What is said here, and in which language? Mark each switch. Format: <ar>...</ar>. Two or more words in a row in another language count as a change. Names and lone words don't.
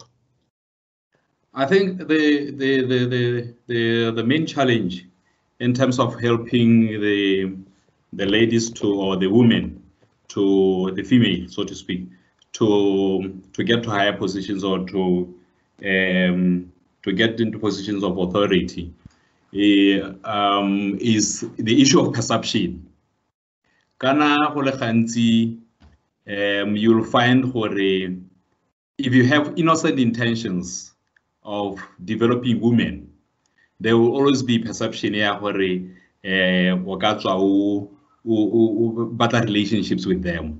<en>I think the main challenge in terms of helping the ladies or the women the female, so to speak, to get to higher positions or to get into positions of authority is the issue of perception.</en> <tn>Kana go le gantsi</tn> <en>you'll find if you have innocent intentions of developing women, there will always be perception where better relationships with them.</en>